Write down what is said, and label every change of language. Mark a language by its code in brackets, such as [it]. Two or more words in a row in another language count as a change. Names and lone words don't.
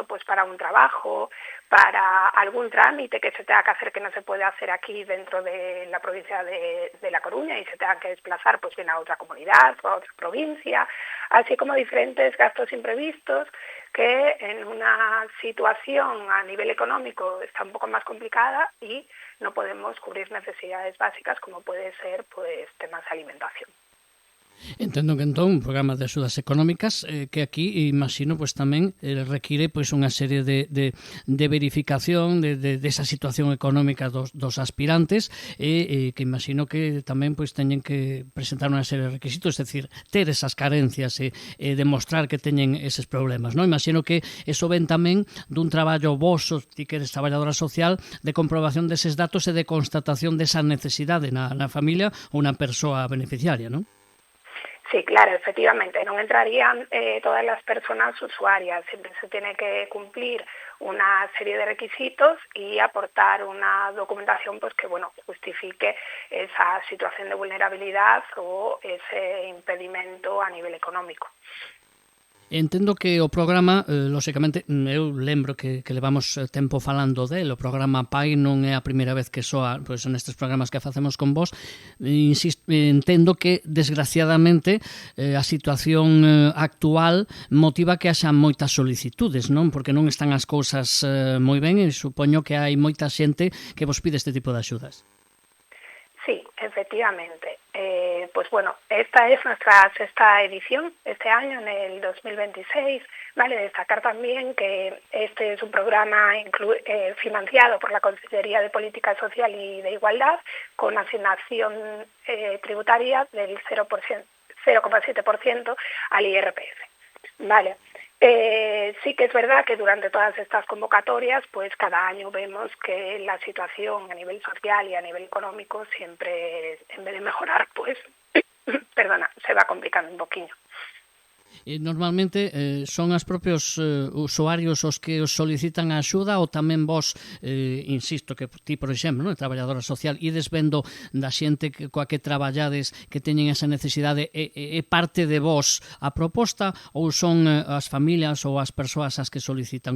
[es] pues para un trabajo, para algún trámite que se tenga que hacer que no se puede hacer aquí dentro de la provincia de La Coruña y se tenga que desplazar pues bien a otra comunidad o a otra provincia, así como diferentes gastos imprevistos que en una situación a nivel económico está un poco más complicada y no podemos cubrir necesidades básicas como puede ser pues temas de alimentación. [gl] Entendo que entón un programa de axudas económicas que aquí imagino pues tamén require pues unha serie de verificación de esa situación económica dos aspirantes e que imagino que tamén pues teñen que presentar unha serie de requisitos, é dicir, ter esas carencias e demostrar que teñen eses problemas, non? Imagino que eso ven tamén dun traballo voso, ti que eres traballadora social, de comprobación deses datos e de constatación desa necesidade na familia ou na persoa beneficiaria, non? [es] Sí, claro, efectivamente, no entrarían todas las personas usuarias, siempre se tiene que cumplir una serie de requisitos y aportar una documentación pues que bueno justifique esa situación de vulnerabilidad o ese impedimento a nivel económico. [gl] Entendo que o programa, lóxicamente, eu lembro que levamos tempo falando del, o programa Pai non é a primeira vez que soa pois, nestes programas que facemos con vos. Entendo que, desgraciadamente, a situación actual motiva que haxa moitas solicitudes, non? Porque non están as cousas moi ben e supoño que hai moita xente que vos pide este tipo de axudas. [es] Sí, efectivamente. Pues bueno, esta es nuestra sexta edición este año, en el 2026. Vale destacar también que este es un programa financiado por la Consejería de Política Social y de Igualdad con asignación tributaria del 0,7% al IRPF. Vale. Sí que es verdad que durante todas estas convocatorias, pues cada año vemos que la situación a nivel social y a nivel económico siempre, en vez de mejorar, pues, se va complicando un poquillo. [gl] Normalmente son os propios usuarios os que os solicitan a axuda ou tamén vos, insisto, que ti, por exemplo, non, traballadora social, ides vendo da xente coa que traballades que teñen esa necesidade e parte de vos a proposta ou son as familias ou as persoas as que solicitan?